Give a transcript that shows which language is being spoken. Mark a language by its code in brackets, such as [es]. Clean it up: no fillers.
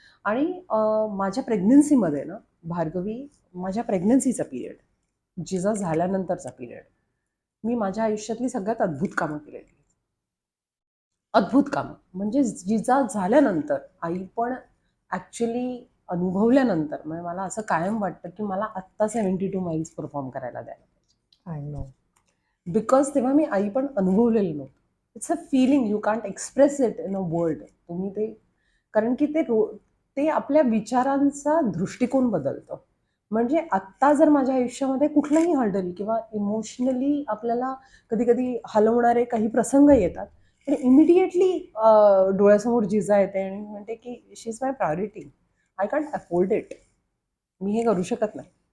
[mr] आणि माझ्या प्रेग्नन्सीमध्ये ना भार्गवी, माझ्या प्रेग्नन्सीचा पिरियड, जिजा झाल्यानंतरचा पिरियड, मी माझ्या आयुष्यातली सगळ्यात अद्भुत कामं केलेली. अद्भुत कामं म्हणजे जिजा झाल्यानंतर, आई पण ॲक्च्युली अनुभवल्यानंतर, म्हणजे मला असं कायम वाटतं की मला आत्ता 72 माईल्स परफॉर्म करायला द्यायला पाहिजे. [en] I know. [mr] बिकॉज तेव्हा मी आई पण अनुभवलेलं नव्हतं. [en] It's a feeling, you can't express it in a word. [mr] तुम्ही ते, कारण की ते आपल्या विचारांचा दृष्टिकोन बदलतं. म्हणजे आत्ता जर माझ्या आयुष्यामध्ये कुठलाही हर्डल किंवा इमोशनली आपल्याला कधी कधी हलवणारे काही प्रसंग येतात, पण इमिडिएटली डोळ्यासमोर जिजा येते आणि म्हणते की [en] she is my priority, I can't afford it, [mr] मी हे करू शकत नाही.